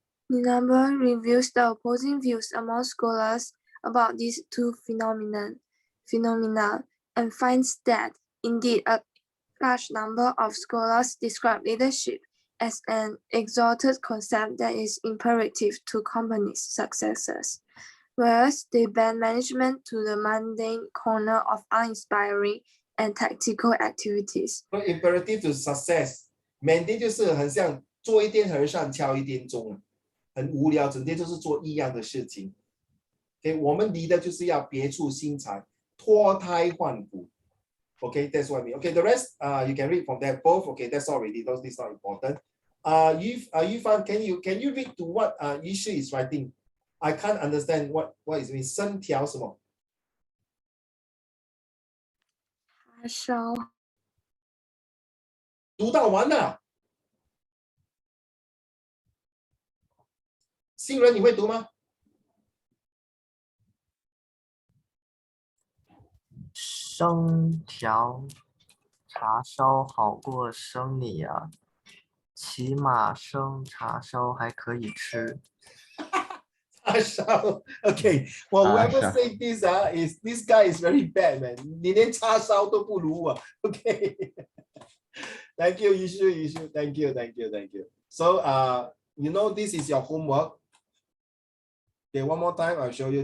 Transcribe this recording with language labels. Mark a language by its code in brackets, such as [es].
[en] The number reviews the opposing views among scholars about these 2 phenomena and finds that indeed a large number of scholars describe leadership as an exalted concept that is imperative to companies' successes, whereas they bend management to the mundane corner of uninspiring and tactical activities. So imperative to success, mandate [zh] 就是很像做一天和尚敲一天钟，很无聊，整天就是做一样的事情。 Okay, 我们离的就是要别出心裁，脱胎换骨。 [en] Okay, that's what I mean. Okay, the rest you can read from there both. Okay, that's already. Those is not important. Yufan, can you read to what Yishi is writing? I can't understand what is mean. [zh] 生条什么？叉烧。读到完了。新人你会读吗？生条叉烧好过生米啊，起码生叉烧还可以吃。叉烧 ，Okay. [en] Well, whoever said this is this guy is very bad, man. [zh] 你连叉烧都不如啊。 [en] Okay. Thank you, Yishu. Thank you. So, you know this is your homework. Okay, one more time, I'll show you.